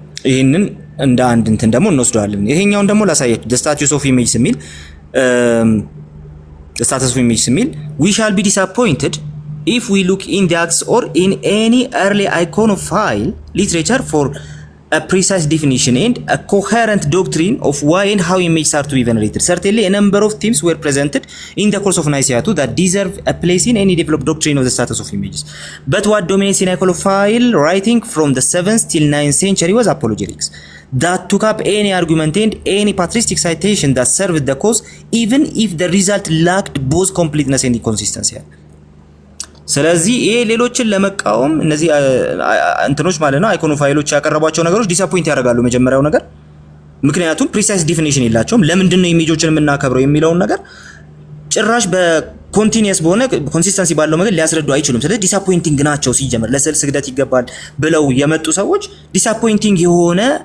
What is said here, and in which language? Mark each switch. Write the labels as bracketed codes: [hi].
[am] ይሄንን እንደ አንድ እንትን ደግሞ እንወስደዋለን ይሄኛውን ደግሞ ላሳያችሁ [en] the status of image የሚል the status of image የሚል we shall be disappointed if we look in the acts or in any early iconophile literature for a precise definition and a coherent doctrine of why and how images are to be venerated. Certainly, a number of themes were presented in the course of Nicaea II that deserve a place in any developed doctrine of the status of images. But what dominates in iconophile writing from the 7th till 9th century was apologetics. That took up any argument and any patristic citation that served the cause, even if the result lacked both completeness and consistency. [am] ስለዚህ ይሄ ሌሎችን ለመቃወም እነዚህ እንትኖች ማለት ነው አይኮኖፋይሎች ያቀረቧቸው ነገሮች ዲስአፖይንት ያደርጋሉ መጀመሪያው ነገር ምክንያቱም ፕሪሳይስ ዲፊኒሽን የላቸውም ለምንድን ነው ኢሜጆችን የምናከብረው የሚለውን ነገር ጭራሽ በኮንቲኒየስ በሆነ ኮንሲስተንሲ ባለው ነገር ሊያስረዱ አይችሉም ስለዚህ ዲስአፖይንቲንግ ናቸው ሲጀመር ለስዕል ስግደት ይገባል ብለው የመጡ ሰዎች ዲስአፖይንቲንግ የሆነ